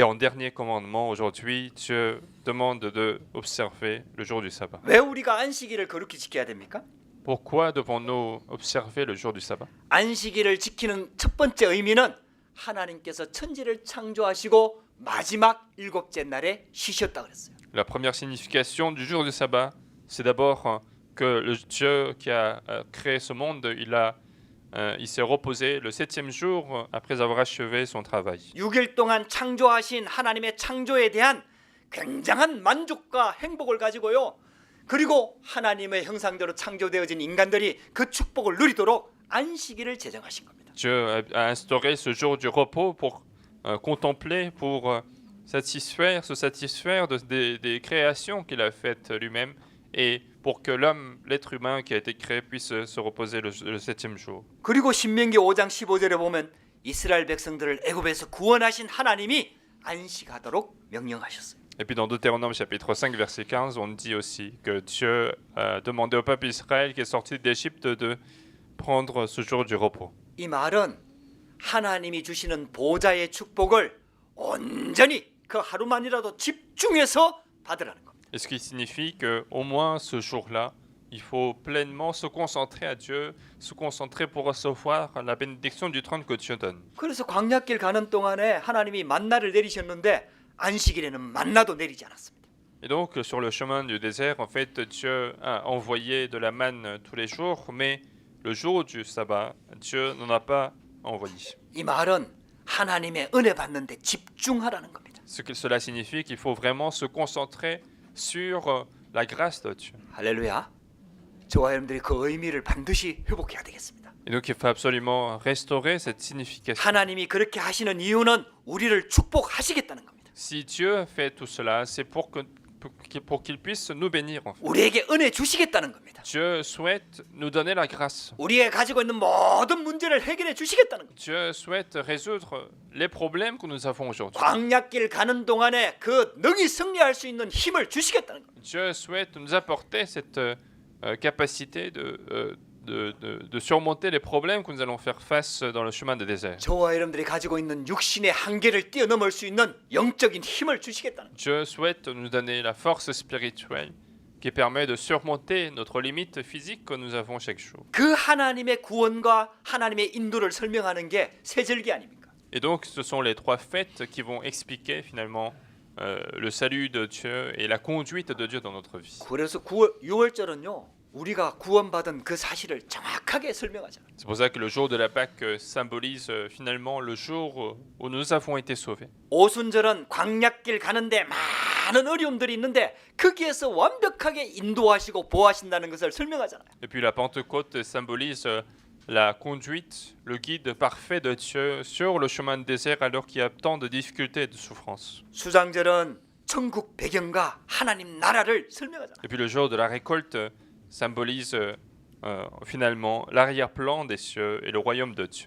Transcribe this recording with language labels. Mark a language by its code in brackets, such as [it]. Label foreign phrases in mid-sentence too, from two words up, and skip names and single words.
[fr] Et en dernier commandement, aujourd'hui, Dieu demande de observer le jour du sabbat. [ko] 왜 우리가 안식일을 거룩히 지켜야 됩니까? [fr] Pourquoi devons-nous observer le jour du sabbat? [ko] 안식일을 지키는 첫 번째 의미는 하나님께서 천지를 창조하시고 마지막 일곱째 날에 쉬셨다 그랬어요. [fr] La première signification du jour du sabbat, c'est d'abord que le Dieu qui a créé ce monde, il a il s'est reposé le 7e jour après avoir achevé son travail. [ko] 6일 동안 창조하신 하나님의 창조에 대한 굉장한 만족과 행복을 가지고요. 그리고 하나님의 형상대로 창조되어진 인간들이 그 축복을 누리도록 안식일을 제정하신 겁니다. [fr] Dieu a instauré ce jour du repos pour contempler, pour se satisfaire des créations qu'il a faites lui-même et pour que l'homme, l'être humain qui a été créé puisse se reposer le 7e jour. [ko] 그리고 신명기 5장 15절에 보면 이스라엘 백성들을 애굽에서 구원하신 하나님이 안식하도록 명령하셨어요. [fr] Et puis dans Deutéronome chapitre 5 verset 15, on dit aussi que Dieu a demandé au peuple Israël qui est sorti d'Égypte de prendre ce jour du repos. [ko] 이 말은 하나님이 주시는 보좌의 축복을 온전히 그 하루만이라도 집중해서 받으라는 겁니다. [fr] Et ce qui signifie qu'au moins ce jour-là, il faut pleinement se concentrer à Dieu, se concentrer pour recevoir la bénédiction du trône que Dieu donne. [ko] 그래서 광야길 가는 동안에 하나님이 만나를 내리셨는데 안식일에는 만나도 내리지 않았습니다. [fr] Et donc sur le chemin du désert, en fait, Dieu a envoyé de la manne tous les jours, mais le jour du sabbat, Dieu n'en a pas envoyé. [ko] 이 말은 하나님의 은혜 받는데 집중하라는 겁니다. [fr] Cela signifie qu'il faut vraiment se concentrer sur la grâce de Dieu. [ko] 할렐루야. 저와 여러분들이 그 의미를 반드시 회복해야 되겠습니다. [fr] Et donc il faut absolument restaurer cette signification. [ko] 하나님이 그렇게 하시는 이유는 우리를 축복하시겠다는 겁니다. [fr] Si Dieu fait tout cela, c'est pour qu'il puisse nous bénir. En fait. [ko] 우리에게 은혜 주시겠다는 겁니다. [fr] Dieu souhaite nous donner la grâce. [ko] 우리가 가지고 있는 모든 문제를 해결해 주시겠다는 겁니다. [fr] Dieu souhaite résoudre les problèmes que nous avons aujourd'hui. [ko] 광야길 가는 동안에 그 능히 승리할 수 있는 힘을 주시겠다는 겁니다. [fr] Dieu souhaite nous apporter cette capacité de surmonter les problèmes que nous allons faire face dans le chemin du désert. [ko] 저와 여러분들이 가지고 있는 육신의 한계를 뛰어넘을 수 있는 영적인 힘을 주시겠다는 겁니다. [fr] Dieu souhaite nous donner la force spirituelle qui permet de surmonter notre limite physique que nous avons chaque jour. [ko] 그 하나님의 구원과 하나님의 인도를 설명하는 게 세절기 아닙니까? [fr] Et donc ce sont les 3 fêtes qui vont expliquer finalement le salut de Dieu et la conduite de Dieu dans notre vie. [ko] 그래서 6월절은요. 우리가 구원받은 그 사실을 정확하게 설명하잖아요. [fr] C'est pour ça que le jour de la Pâque symbolise finalement le jour où nous avons été sauvés. [ko] 오순절은 광야길 가는데 많은 어려움들이 있는데 거기에서 완벽하게 인도하시고 보호하신다는 것을 설명하잖아요. [fr] Et puis la Pentecôte symbolise la conduite, le guide parfait de Dieu sur le chemin de désert alors qu'il y a tant de difficultés et de souffrances. [ko] 수장절은 천국 배경과 하나님 나라를 설명하잖아요. [fr] Et puis le jour de la récolte symbolise finalement l'arrière-plan des cieux et le royaume de Dieu.